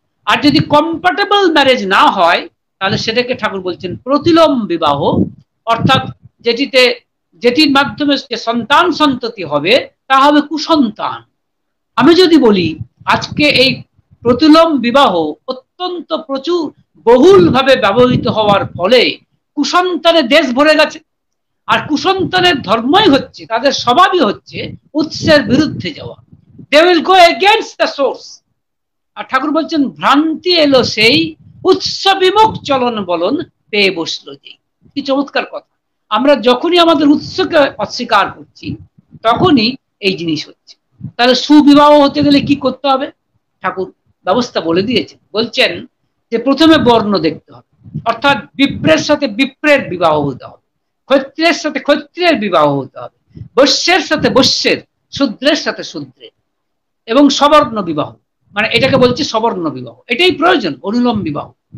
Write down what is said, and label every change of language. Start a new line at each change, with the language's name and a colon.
Bangla: আর যদি compatible marriage না হয় তাহলে সেটাকে ঠাকুর বলছেন প্রতিলোম বিবাহ, অর্থাৎ যেটির মাধ্যমে যে সন্তান সন্ততি হবে তা হবে কুসন্তান। আমি যদি বলি আজকে এই প্রতিলোম বিবাহ অত্যন্ত প্রচুর বহুল ভাবে ব্যবহৃত হওয়ার ফলে কুসন্তানের দেশ ভরে গেছে। আর কুসন্তানের ধর্মই হচ্ছে, তাদের স্বভাবই হচ্ছে উৎসের বিরুদ্ধে যাওয়া।
English: they will go against the source।
Bangla: আর ঠাকুর বলছেন ভ্রান্তি এলো সেই উৎস বিমুখ চলন বলন পেয়ে বসলো যেই। কি চমৎকার কথা! আমরা যখনই আমাদের উৎসকে অস্বীকার করছি তখনই এই জিনিস হচ্ছে। তাহলে সুবিবাহ হতে গেলে কি করতে হবে? ঠাকুর ব্যবস্থা বলে দিয়েছেন, বলছেন যে প্রথমে বর্ণ দেখতে হবে, অর্থাৎ বিপ্রের সাথে বিপ্রের বিবাহ হতে হবে, ক্ষত্রিয়ের সাথে ক্ষত্রিয়ের বিবাহ হতে হবে, বৈশ্যের সাথে বৈশ্যের, শূদ্রের সাথে শূদ্রের, এবং সবর্ণ বিবাহ, মানে এটাকে বলছে সবর্ণ বিবাহ, এটাই প্রয়োজন, অনুলোম বিবাহ।